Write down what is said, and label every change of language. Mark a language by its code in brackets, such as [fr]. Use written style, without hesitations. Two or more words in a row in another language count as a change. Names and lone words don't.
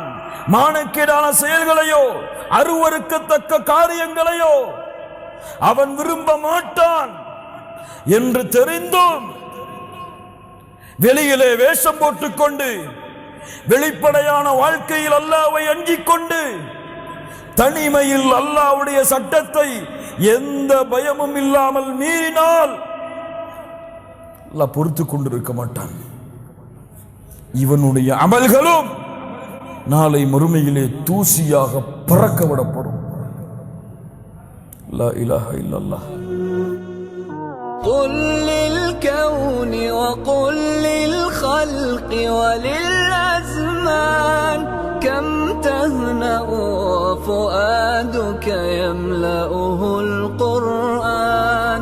[ta] மானக்கேடான செயல்களையோ அருவருக்கத்தக்க காரியங்களையோ அவன் விரும்ப மாட்டான் என்று தெரிந்தும் வெளியிலே வேஷம் போட்டுக்கொண்டு வெளிப்படையான வாழ்க்கையில் அல்லாஹ்வை அஞ்சிக் கொண்டு தனிமையில் அல்லாஹ்வுடைய சட்டத்தை எந்த பயமும் இல்லாமல் மீறினால் அல்லாஹ் பொறுத்து கொண்டிருக்க மாட்டான். இவனுடைய அமல்களும் நாளை மறுமையிலே தூசியாக பறக்க விடப்படும். [ar] لا إله إلا الله. قل للكون وقل للخلق وللأزمان كم تهنأ وفؤادك يملأه القرآن.